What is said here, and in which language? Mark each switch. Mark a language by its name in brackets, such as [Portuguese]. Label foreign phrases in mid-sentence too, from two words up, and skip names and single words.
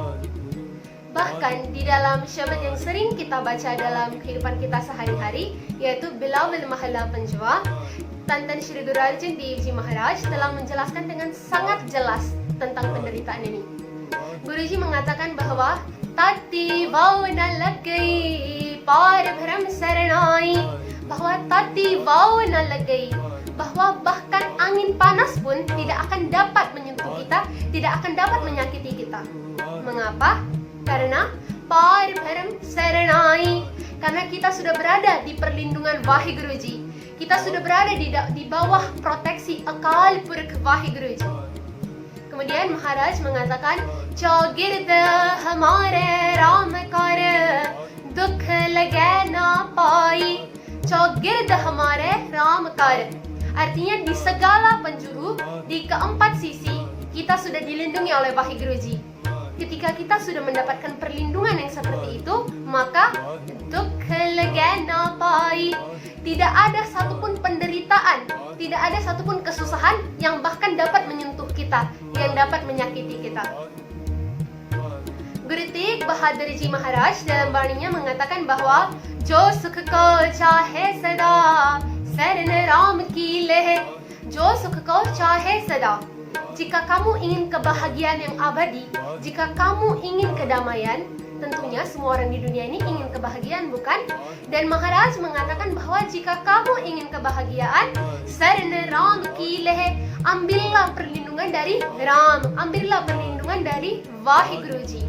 [Indonesian] Bahkan di dalam syabat yang sering kita baca dalam kehidupan kita sehari-hari, yaitu Bilawal Mahala Panjwa, Tantan Shri Guru Arjan Dev Ji Maharaj telah menjelaskan dengan sangat jelas tentang penderitaan ini. Guruji mengatakan bahwa [Punjabi] ਤਾਤੀ ਵਾਉ ਨ ਲਗ ਗਈ ਪਾਰ ਭ੍ਰਮ ਸਰਣਾਈ, [Indonesian] bahwa [Punjabi] ਤਾਤੀ ਵਾਉ ਨ ਲਗ ਗਈ, [Indonesian] bahwa bahkan angin panas pun tidak akan dapat menyentuh kita, tidak akan dapat menyakiti kita. Mengapa? Karena [Punjabi] ਪਾਰ ਭ੍ਰਮ ਸਰਣਾਈ, [Indonesian] karena kita sudah berada di perlindungan Vahiguruji. Kita sudah berada di bawah proteksi Akal Purkh Vahiguruji. Kemudian Maharaj mengatakan, [Punjabi] ਚਉਗਿਰਦ ਹਮਾਰੈ ਰਾਮ ਕਾਰ ਦੁਖੁ ਲਗੈ ਨ ਭਾਈ, ਚਉਗਿਰਦ ਹਮਾਰੈ ਰਾਮ ਕਾਰ. [Indonesian] Artinya di segala penjuru, di keempat sisi, kita sudah dilindungi oleh Vahiguruji. Ketika kita sudah mendapatkan perlindungan yang seperti itu, maka [Punjabi] ਦੁਖੁ ਲਗੈ ਨ ਭਾਈ, [Indonesian] tidak ada satupun penderitaan, tidak ada satupun kesusahan yang bahkan dapat menyentuh kita, yang dapat menyakiti kita. Guru Tegh Bahadur Ji Maharaj dalam baninya mengatakan bahwa [Punjabi] ਜੋ ਸੁਖ ਕਉ ਚਾਹੈ ਸਦਾ ਸਰਨਿ ਰਾਮ ਕੀ ਲੇਹ, ਜੋ ਸੁਖ ਕਉ ਚਾਹੈ ਸਦਾ. [Indonesian] Jika kamu ingin kebahagiaan yang abadi, jika kamu ingin kedamaian, tentunya semua orang di dunia ini ingin kebahagiaan, bukan? Dan Maharaj mengatakan bahwa jika kamu ingin kebahagiaan, [Punjabi] ਸਰਨਿ ਰਾਮ ਕੀ ਲੇਹ, [Indonesian] ambillah perlindungan dari Ram, ambillah perlindungan dari Vahiguruji.